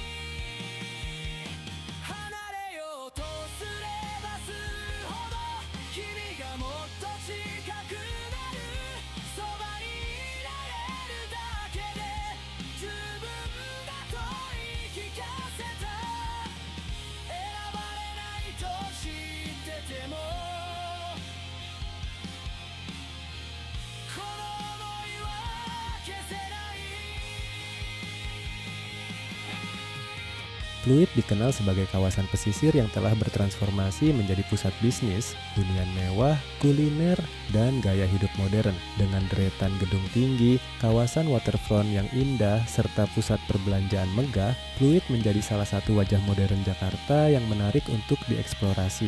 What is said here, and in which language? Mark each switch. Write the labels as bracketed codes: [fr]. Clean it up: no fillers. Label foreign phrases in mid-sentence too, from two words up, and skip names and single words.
[ja] 離れようとすればするほど君がもっと近くなるそばにいられるだけで十分だと言い聞かせた選ばれないと知っててもこの想いは消せない [id] Pluit dikenal sebagai kawasan pesisir yang telah bertransformasi menjadi pusat bisnis, hunian mewah, kuliner, dan gaya hidup modern. Dengan deretan gedung tinggi, kawasan waterfront yang indah, serta pusat perbelanjaan megah, Pluit menjadi salah satu wajah modern Jakarta yang menarik untuk dieksplorasi.